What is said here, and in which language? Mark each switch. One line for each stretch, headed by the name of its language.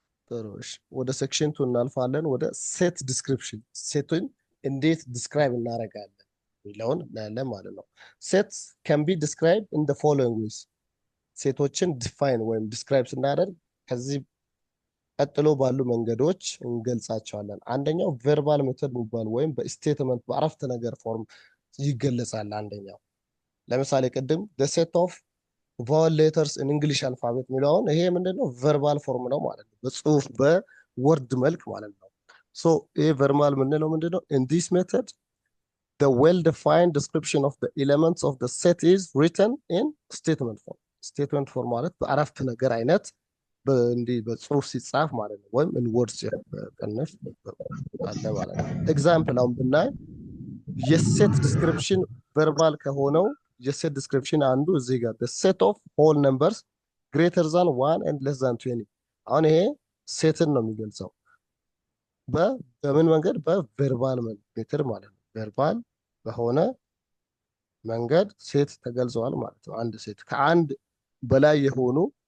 Amharic: ጥሩ እሺ፣ ወደ ሴክሽን 2 እናልፋለን። ወደ ሴት ዲስክሪፕሽን፣ ሴትን እንዴት ዲስክራይብ እናደርጋለን የሚለውን እናያለን ማለት ነው። ሴት
English: can be described in the following ways።
Amharic: ሴቶችን ዲፋይን ወይም ዲስክራይብ ስናደርግ ከዚህ ቀጥሎ ባሉ መንገዶች እንገልጻቸዋለን። አንደኛው ቨርባል ሜተድ የሚባል ወይም በስቴትመንት በአረፍተ ነገር ፎርም ይገለጻል። አንደኛው ለምሳሌ ቅድም
English: the set of vowel letters in English alphabet
Amharic: የሚለውን ይሄ ምንድነው? ቨርባል ፎርም ነው ማለት ነው። በጽሁፍ በወርድ መልክ ማለት ነው። ሶ ይሄ ቨርባል ምንለው ምንድነው?
English: in this method the well defined description of the elements of the set is written in statement form.
Amharic: statement form ማለት በአረፍተ ነገር አይነት እንዲህ በጽሁፍ ሲጻፍ ማለት ነው። ወይም in words ቅንፍ አለ ማለት ነው። ኤግዛምፕል አሁን ብናይ የሴት ዲስክሪፕሽን ቨርባል ከሆነው የሴት ዲስክሪፕሽን አንዱ እዚህ ጋር
English: the set of whole numbers greater than 1 and less than 20
Amharic: አሁን ይሄ ሴትን ነው የሚገልጸው በምን መንገድ በቨርባል ሜትር ማለት ነው ቨርባል በሆነ መንገድ ሴት ተገልጸዋል ማለት ነው አንድ ሴት ከአንድ በላይ የሆኑ